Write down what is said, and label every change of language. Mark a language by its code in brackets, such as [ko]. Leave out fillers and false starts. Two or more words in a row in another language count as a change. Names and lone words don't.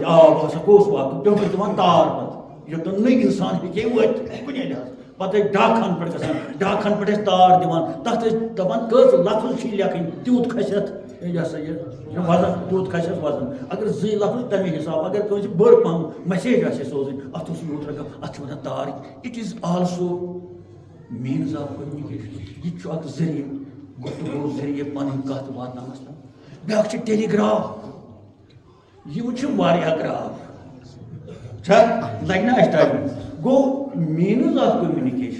[ks] آ بہٕ ہسا گوٚوُس واقف تِم ٲسۍ دِوان تار پتہٕ یوٚتن نہٕ اِنسان ہیٚکہِ ہے وٲتِتھ کُنہِ لحاظ پتہٕ ٲسۍ ڈاک خانہٕ پٮ۪ٹھ گژھان ڈاک خانہٕ پٮ۪ٹھ ٲسۍ تار دِوان تتھ ٲسۍ دپان کٔژ لفظ چھِ لیکھٕنۍ تیوٗت کھسہِ اتھ یہِ ہسا یہِ وزن تیوٗت کھسہِ اتھ وزن اگر 2 لفظ تمے حساب اگر کٲنٛسہِ بٔڑ پہم میسیج آسہِ سوزٕنۍ اتھ اوس یوٗت رقم اتھ چھِ ونان تار [en] it is also means of communication [ks] یہِ تہِ چھُ اکھ ذٔریعہٕ گفتگوٗ ذٔریعہٕ پنٕنۍ کتھ واتناونس تام بیٛاکھ چھِ ٹیلی گراف یِم چھِ واریاہ گراف چھا لگہِ نا اَسہِ ٹایم گوٚو [en] means of communication